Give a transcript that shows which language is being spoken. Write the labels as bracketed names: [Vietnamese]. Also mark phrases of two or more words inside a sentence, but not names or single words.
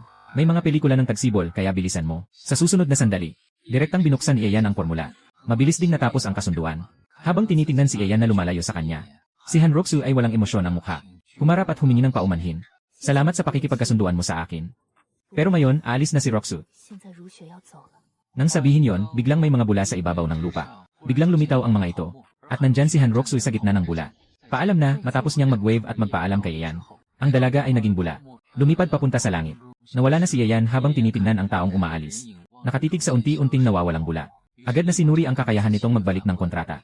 [Filipino] May mga pelikula ng tagsibol, kaya bilisan mo. Sa susunod na sandali, direktang binuksan ni Ian ang formula. Mabilis ding natapos ang kasunduan. Habang tinitingnan si Ian na lumalayo sa kanya. Si Han Roxu ay walang emosyon ang mukha. Humarap at humingi ng paumanhin. Salamat sa pakikipagkasunduan mo sa akin. Pero ngayon, aalis na si Roxu. [Chinese] 现在如雪要走了， [Filipino] Nang sabihin yon, biglang may mga bula sa ibabaw ng lupa. Biglang lumitaw ang mga ito. At nandyan si Han Roxu sa gitna ng bula. Paalam na, matapos niyang mag-wave at magpaalam kay Yayan. Ang dalaga ay naging bula. Lumipad papunta sa langit. Nawala na si Yayan habang tinitingnan ang taong umaalis. Nakatitig sa unti-unting nawawalang bula. Agad na sinuri ang kakayahan nitong magbalik ng kontrata.